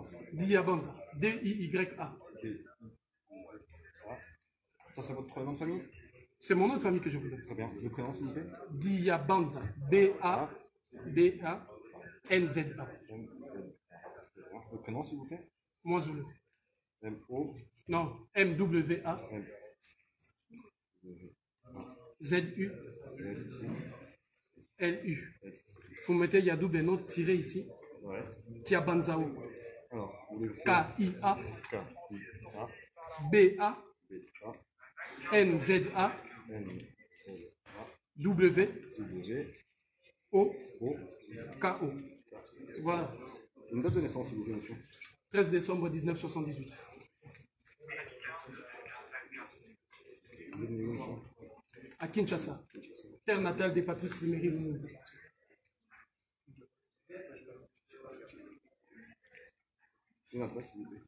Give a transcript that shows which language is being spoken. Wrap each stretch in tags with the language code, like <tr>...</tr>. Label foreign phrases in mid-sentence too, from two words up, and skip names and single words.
<fr>Diabanza. D-I-Y-A. Ça, c'est votre nom de famille? C'est mon nom de famille que je vous donne. Très bien. Le prénom, s'il vous plaît? Diabanza. B-A-D-A-N-Z-A. Le prénom, s'il vous plaît? Mozulu. M-O. Non, M-W-A. Z-U. L-U. Vous mettez Yadou Beno tiré ici. Ouais. Tiabanzao. Alors, K-I-A. K-I-A. B-A. N-Z-A. W. O. K-O. Voilà. Une date de naissance, s'il vous plaît, monsieur? 13 décembre 1978. À Kinshasa, terre natale de Patrice Emery Lumumba. Une adresse, s'il vous plaît?</fr>